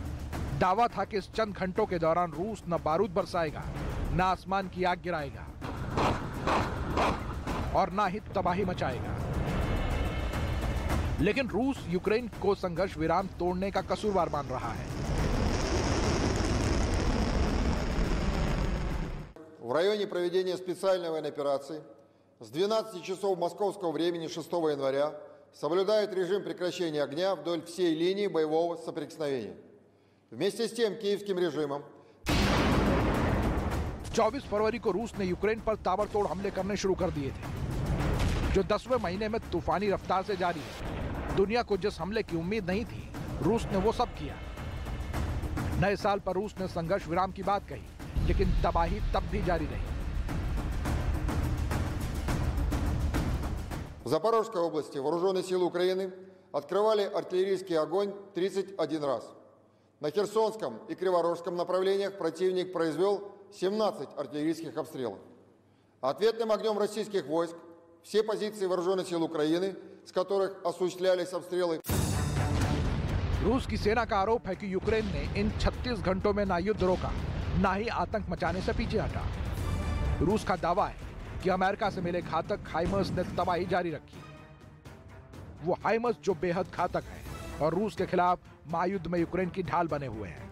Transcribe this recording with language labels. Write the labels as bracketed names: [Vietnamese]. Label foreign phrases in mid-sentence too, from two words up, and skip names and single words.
[Hindi] दावा था कि इस चंद घंटों के दौरान रूस न बारूद बरसाएगा, न आसमान की आग गिराएगा और न ही तबाही मचाएगा। लेकिन रूस यूक्रेन को संघर्ष विराम तोड़ने का कसूरवार मान रहा है। [Russian] в районе проведения специальной военной операции с 12 часов московского времени 6 января соблюдают режим прекращения огня вдоль всей линии боевого соприкосновения. Вместе с тем киевским режимом [Hindi] 24 फरवरी को रूस ने यूक्रेन पर ताबड़तोड़ हमले करने शुरू कर दिए थे, जो 10वें महीने में तूफानी रफ्तार से जारी है। दुनिया को जिस हमले की उम्मीद नहीं थी, रूस ने वो सब किया। नए साल पर रूस ने संघर्ष विराम की बात कही, लेकिन तबाही तब भी जारी रही। [Russian] в Запорожской области вооруженные силы Украины открывали артиллерийский огонь 31 раз. На Херсонском и Криворожском направлениях противник произвел 17 артиллерийских обстрелов. Ответным огнем российских войск все позиции вооруженных сил Украины, с которых осуществлялись обстрелы. [Hindi] रूस की सेना का आरोप है कि यूक्रेन ने इन 36 घंटों में ना युद्ध रोका, ना ही आतंक मचाने से पीछे हटा। रूस का दावा है कि अमेरिका से मिले घातक हाइमर्स ने तबाही जारी रखी। वो हाइमर्स जो बेहद घातक है और रूस के खिलाफ महायुद्ध में यूक्रेन की ढाल बने हुए हैं।